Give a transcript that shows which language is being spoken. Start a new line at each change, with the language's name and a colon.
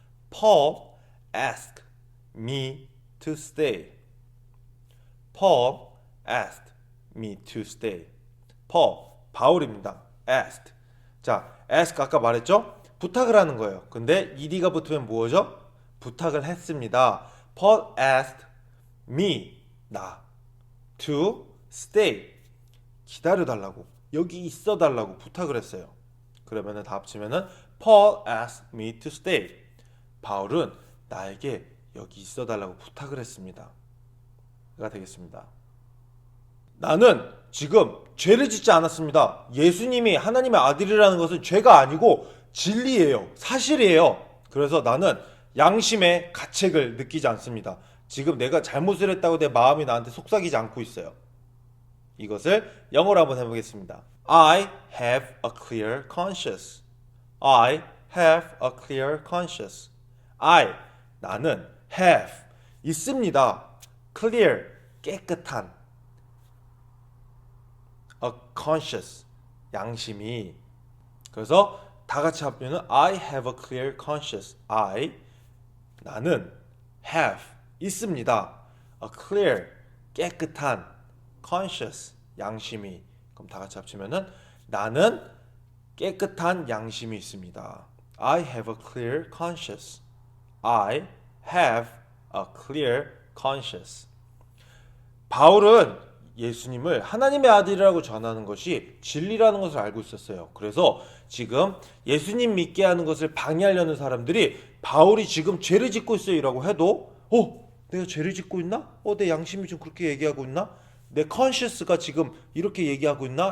English: Paul asked me to stay. Paul asked me to stay.
Korean: 바울입니다.
English: asked.
Korean: 자, ask 아까 말했죠? 부탁을 하는 거예요. 근데 ed가 붙으면 뭐죠? 부탁을 했습니다.
English: Paul asked me, 나, to stay.
Korean: 기다려달라고. 여기 있어 달라고 부탁을 했어요. 그러면은 다 합치면은
English: Paul asked me to stay.
Korean: 바울은 나에게 여기 있어 달라고 부탁을 했습니다. 가 되겠습니다. 나는 지금 죄를 짓지 않았습니다. 예수님이 하나님의 아들이라는 것은 죄가 아니고 진리예요. 사실이에요. 그래서 나는 양심의 가책을 느끼지 않습니다. 지금 내가 잘못을 했다고 내 마음이 나한테 속삭이지 않고 있어요. 이것을 영어로 한번 해보겠습니다.
English: I have a clear conscience. I have a clear conscience.
Korean: 나는 have 있습니다.
English: clear
Korean: 깨끗한
English: a conscience
Korean: 양심이. 그래서 다 같이 합치면
English: I have a clear conscience.
Korean: 나는 have 있습니다.
English: a clear
Korean: 깨끗한
English: conscious
Korean: 양심이. 그럼 다 같이 합치면은 나는 깨끗한 양심이 있습니다.
English: I have a clear conscience. I have a clear conscience.
Korean: 바울은 예수님을 하나님의 아들이라고 전하는 것이 진리라는 것을 알고 있었어요. 그래서 지금 예수님 믿게 하는 것을 방해하려는 사람들이 바울이 지금 죄를 짓고 있어요 라고 해도 내가 죄를 짓고 있나? 내 양심이 좀 그렇게 얘기하고 있나? 내 conscious가 지금 이렇게 얘기하고 있나?